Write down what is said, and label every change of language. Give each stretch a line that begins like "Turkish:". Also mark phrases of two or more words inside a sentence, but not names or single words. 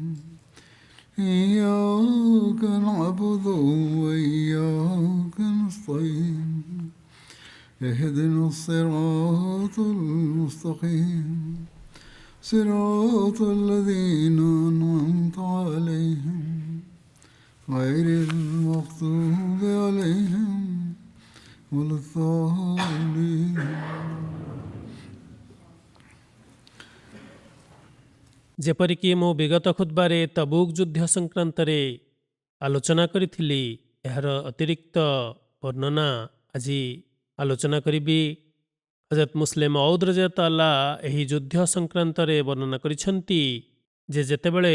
Arabic: إياك نعبد وإياك نستعين اهدنا الصراط المستقيم صراط الذين أنعمت عليهم غير المغضوب عليهم ولا الضالين।
Odia: ଯେପରିକି ମୁଁ ବିଗତ ଖୁତବାରେ ତବୁକ୍ ଯୁଦ୍ଧ ସଂକ୍ରାନ୍ତରେ ଆଲୋଚନା କରିଥିଲି, ଏହାର ଅତିରିକ୍ତ ବର୍ଣ୍ଣନା ଆଜି ଆଲୋଚନା କରିବି। ହଜରତ ମୁସଲିମ ଔଦ୍ ରଜିୟଲ୍ଲାହୁ ଏହି ଯୁଦ୍ଧ ସଂକ୍ରାନ୍ତରେ ବର୍ଣ୍ଣନା କରିଛନ୍ତି ଯେ ଯେତେବେଳେ